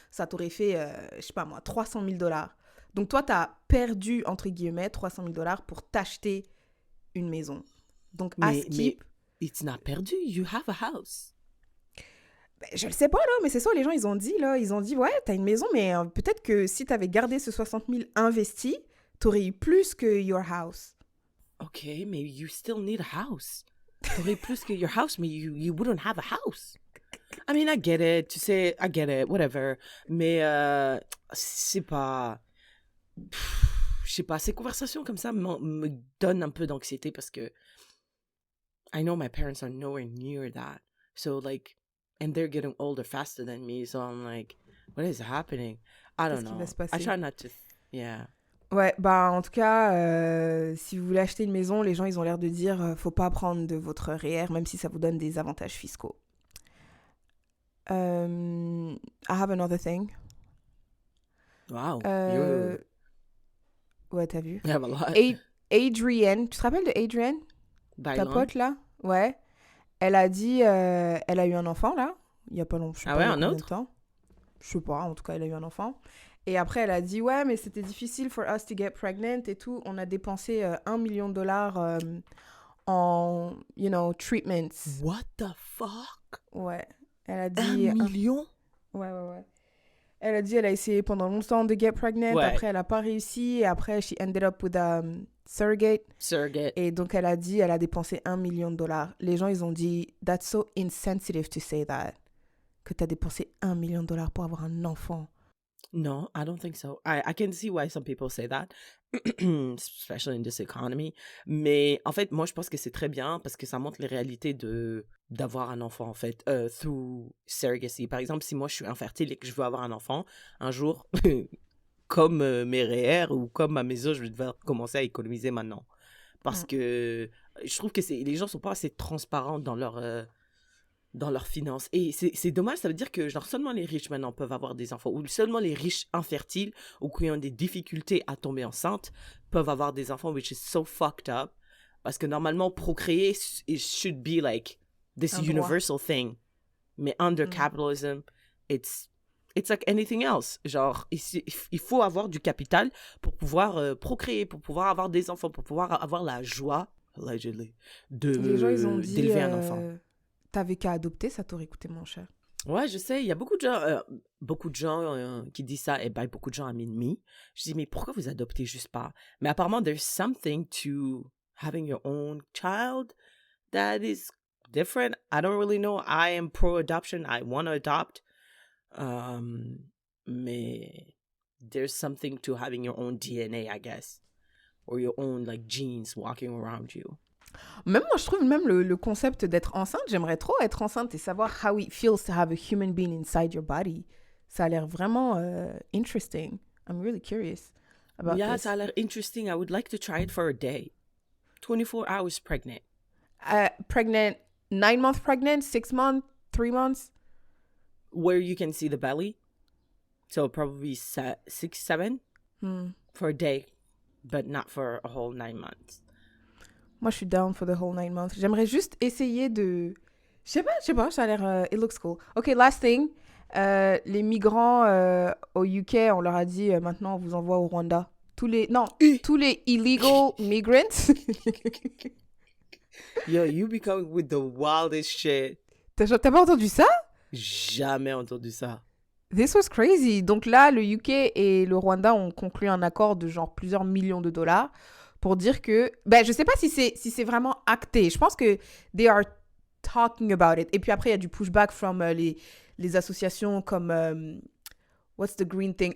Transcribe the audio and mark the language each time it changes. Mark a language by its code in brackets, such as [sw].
[fr] Ça t'aurait fait, je sais pas moi, 300 000 $. Donc, toi, tu as perdu, entre guillemets, 300 000 $ pour t'acheter une maison. Donc, à Mais [en] skip... it's not perdu. You have a house. [fr] Je le sais pas, là, mais c'est ça, les gens, ils ont dit, là. Ils ont dit, ouais, t'as une maison, mais peut-être que si t'avais gardé ce 60 000 investi, t'aurais eu plus que [en] your house. Okay, mais you still need a house. [fr] T'aurais plus que [en] your house, mais you wouldn't have a house. I mean, I get it. [fr] Tu sais, [en] I get it. Whatever. [fr] Mais c'est pas... Je sais pas, ces conversations comme ça me donnent un peu d'anxiété parce que [en] I know my parents are nowhere near that. So, like... And they're getting older faster than me, so I'm like, what is happening? I don't [fr] Qu'est-ce qui [en] know. [fr] va se [en] I [fr] passer? [en] try not to... Yeah. [fr] Ouais, en tout cas, si vous voulez acheter une maison, les gens, ils ont l'air de dire, faut pas prendre de votre REER, même si ça vous donne des avantages fiscaux. [en] I have another thing. Wow. [fr] Ouais, t'as vu? [en] You have a lot. [fr] Adrienne, tu te rappelles de Adrienne? Ta Bailon. pote, là? Ouais. Elle a dit, elle a eu un enfant, là, il y a pas longtemps. Ah ouais, un autre? Je sais pas, en tout cas, elle a eu un enfant. Et après, elle a dit, ouais, mais c'était difficile [en] for us to get pregnant [fr] et tout. On a dépensé $1 million en, treatments. [en] What the fuck? [fr] Ouais. Elle a dit... 1 million? Ouais. Elle a dit, elle a essayé pendant longtemps de [en] get pregnant. [fr] Ouais. Après, elle a pas réussi. Et après, [en] she ended up with a surrogate. [fr] Et donc, elle a dit, elle a dépensé $1 million. Les gens, ils ont dit, [en] that's so insensitive to say that. [fr] Que t'as dépensé $1 million pour avoir un enfant. [en] No, I don't think so. I can see why some people say that, especially in this economy. [fr] Mais en fait, moi, je pense que c'est très bien parce que ça montre les réalités d'avoir un enfant, en fait, [en] through surrogacy. [fr] Par exemple, si moi, je suis infertile et que je veux avoir un enfant, un jour, comme mes REER ou comme ma maison, je vais devoir commencer à économiser maintenant. Parce que je trouve que les gens sont pas assez transparents dans leurs finances. Et c'est dommage, ça veut dire que genre seulement les riches maintenant peuvent avoir des enfants, ou seulement les riches infertiles ou qui ont des difficultés à tomber enceinte peuvent avoir des enfants, [en] which is so fucked up. [fr] Parce que normalement, procréer, [en] it should be like this universal thing. Mais under capitalism, it's like anything else. [fr] Genre, il faut avoir du capital pour pouvoir procréer, pour pouvoir avoir des enfants, pour pouvoir avoir la joie, allegedly, Les gens, ils ont dit, d'élever un enfant. T'avais qu'à adopter, ça t'aurait coûté moins cher. Ouais, je sais, il y a beaucoup de gens qui disent ça, et ben beaucoup de gens amènent me. Je dis, mais pourquoi vous adoptez juste pas? Mais apparemment, [en] there's something to having your own child that is different. I don't really know. I am pro-adoption. I want to adopt. Mais there's something to having your own DNA, I guess. Or your own, like, genes walking around you. [fr] Même moi, je trouve même le concept d'être enceinte, j'aimerais trop être enceinte et savoir [en] how it feels to have a human being inside your body. [fr] Ça a l'air vraiment interesting. [en] I'm really curious about this. [fr] Ça a l'air interesting. [en] I would like to try it for a day. 24 hours pregnant. Pregnant, 9 months pregnant, 6 months, 3 months? Where you can see the belly. So probably 6, 7 for a day, but not for a whole 9 months. [fr] Moi, je suis [en] down for the whole 9 months. [fr] J'aimerais juste essayer de... Je sais pas, ça a l'air... [en] it looks cool. OK, last thing. [fr] Les migrants au UK, on leur a dit, maintenant, on vous envoie au Rwanda. Tous les [en] illegal migrants. Yo, you be coming with the wildest shit. [fr] T'as pas entendu ça? Jamais entendu ça. [en] This was crazy. [fr] Donc là, le UK et le Rwanda ont conclu un accord de genre plusieurs millions de dollars pour dire que... je sais pas si c'est vraiment acté. Je pense que [en] they are talking about it. [fr] Et puis après, il y a du pushback [en] from [fr] les associations comme... [en] what's the green thing?